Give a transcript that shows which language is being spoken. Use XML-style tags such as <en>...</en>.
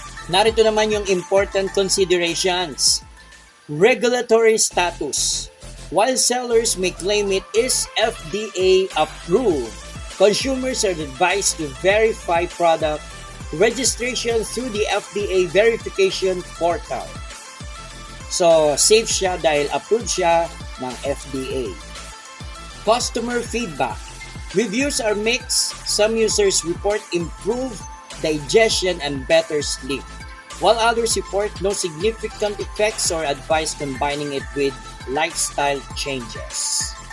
<tl>Narito naman yung</tl> <en>important considerations. Regulatory status. While sellers may claim it is FDA approved, consumers are advised to verify product registration through the FDA verification portal.</en> <tl>So, safe siya dahil approved siya ng FDA.</tl> <en>Customer feedback. Reviews are mixed. Some users report improved digestion and better sleep, while others report no significant effects or advise combining it with lifestyle changes.</en>